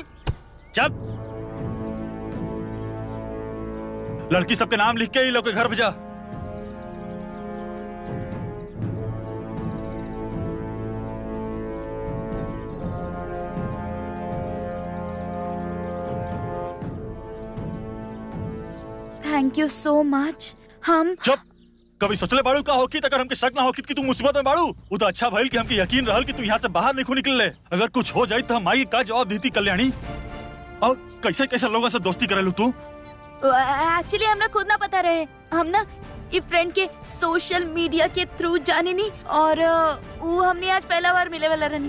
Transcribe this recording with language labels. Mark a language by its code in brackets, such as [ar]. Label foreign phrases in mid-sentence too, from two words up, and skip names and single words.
[bho] चल, लड़की सबके नाम लिख के ही लोग के घर भेजा। [en] thank you so much. हम [bho] चुप, कभी सोचले बाड़ू का होकी अगर हमके शक ना होकी कि तू मुसीबत में बाड़ू। वो तो अच्छा भइल कि हमके यकीन रहल कि तू यहाँ से बाहर नहीं निकल ले। अगर कुछ हो जाए तो हम आई का जवाब देती कल्याणी? और कैसे कैसे लोगों से दोस्ती करेलू तू? एक्चुअली हमरा खुद ना पता रहे, हम ना ये फ्रेंड के [en] social media [bho] के थ्रू जाने नहीं, और वो हमने आज पहला बार मिले वाला रहनी।